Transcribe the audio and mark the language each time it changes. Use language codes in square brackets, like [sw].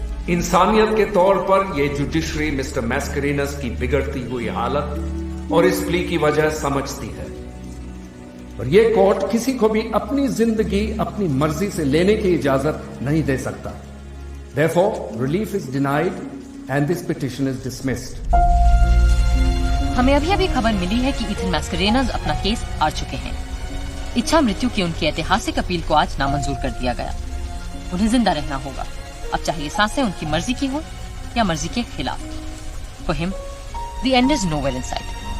[hi] इंसानियत के तौर पर यह जुडिशरी मिस्टर मैस्करेनस की बिगड़ती हुई हालत और इस प्ली की वजह समझती है, और यह कोर्ट किसी को भी अपनी जिंदगी अपनी मर्जी से लेने की इजाजत नहीं दे सकता। [en] Therefore, relief is denied and this petition is dismissed. [hi] हमें अभी अभी खबर मिली है कि ईथन मैस्करेनस अपना केस हार चुके हैं। इच्छा मृत्यु की उनकी ऐतिहासिक अपील को आज नामंजूर कर दिया गया। उन्हें जिंदा रहना होगा, अब चाहे ये सांसें उनकी मर्जी की हो या मर्जी के खिलाफ। [en] For him, the end is nowhere in sight.